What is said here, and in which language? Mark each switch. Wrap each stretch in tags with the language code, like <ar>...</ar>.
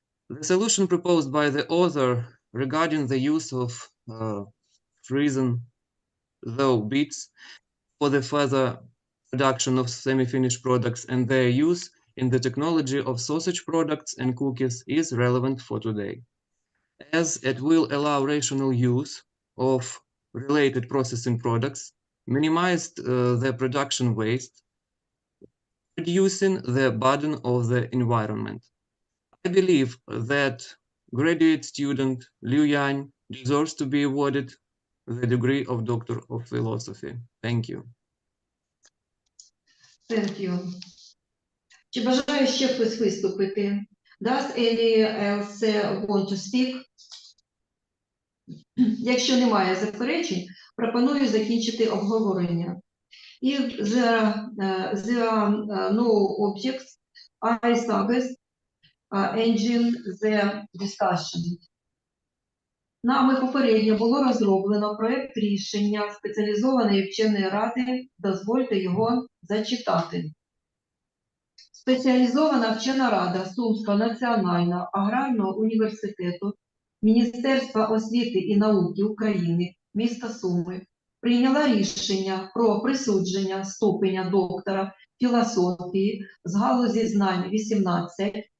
<en>The solution proposed by the author regarding the use of freeze-thaw beets for the further production of semi-finished products and their use in the technology of sausage products and cookies is relevant for today, as it will allow rational use of related processing products, minimize the production waste, reducing the burden of the environment. I believe that graduate student Liu Янь deserves to be awarded the degree of Doctor of Philosophy. Thank you. Thank you.</en> <uk>Чи бажає ще хтось виступити?</uk> <en>Does any else want to speak?</en> <uk>Якщо немає заперечень, пропоную закінчити обговорення.</uk> <en>If there are no objects, I suggest ending the discussion.</en> <uk>Нами попередньо було розроблено проект рішення спеціалізованої вченої ради, дозвольте його зачитати. Спеціалізована вчена рада Сумського національного аграрного університету Міністерства освіти і науки України, міста Суми, прийняла рішення про присудження ступеня доктора філософії з галузі знань 18,</uk>